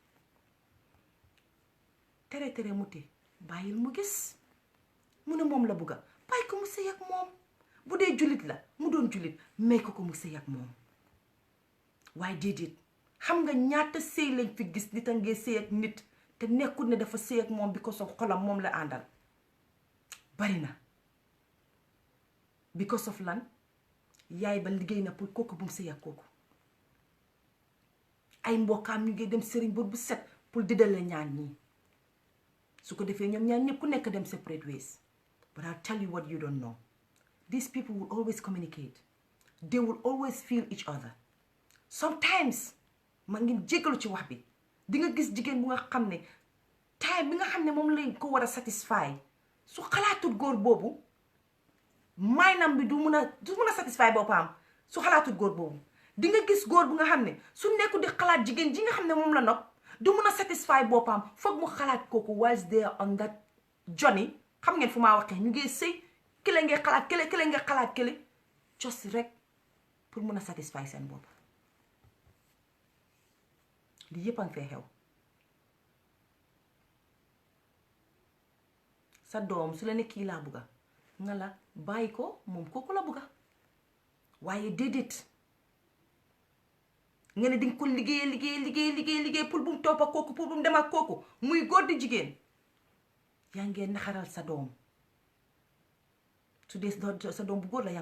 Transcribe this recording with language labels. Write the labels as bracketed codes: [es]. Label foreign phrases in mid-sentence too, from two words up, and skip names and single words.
[wo] tere mu te bàyyil mu gis mu ne moom la bugga bàyyi ko mu sëy ak moom bu dee jullit la mu doon jullit may ko mu sëy ak moom waaye déedéet xam nga ñaata sëy lañ fi gis nit a ngee sëy ak nit te nekkul ne dafa sëy ak moom bi ko sof xolam moom la àndal bari na [en] because of [wo] lan yaay ba liggéey na pour kooku bu mu sëy ak kooku ay mbokkaam ñu ngi dem sëriñ bor bu set pour di dale ñaan ñii su ko defee ñoom ñaan ñëpp ku nekk dem [en] separate ways but I'll tell you what you don't know these people will always communicate they will always feel each other [wo] sometimes ma ngi jégalu ci wax bi di nga gis jigéen bu nga xam ne time bi nga xam ne moom lañ ko war a satisfy su xalaatul góor boobu maynam bi du mun a satisfy boppam su xalaatul góor boobu di nga gis góor bu nga xam ne su nekku di xalaat jigéen ji nga xam ne moom la nopp du mun a satisfy boppam foog mu xalaat kooku [en] was there on that journey [wo] xam ngeen fu maa waxee ñu ngi sëy kële ngay xalaat kële ngay xalaat kële just rek pour mun a satisfy seen bopp li yëpp a ngi fee xew sa doom su la ne kii laa bugga nga la bàyyi ko moom kooku la bugga waaye déedéet nga ne dinga ko liggéey pour bu mu topp ak kooku pour bu mu dem ak kooku muy góor di jigéen yaa ngee naxaral sa doom su dee sa doom bu góor la yaa ngi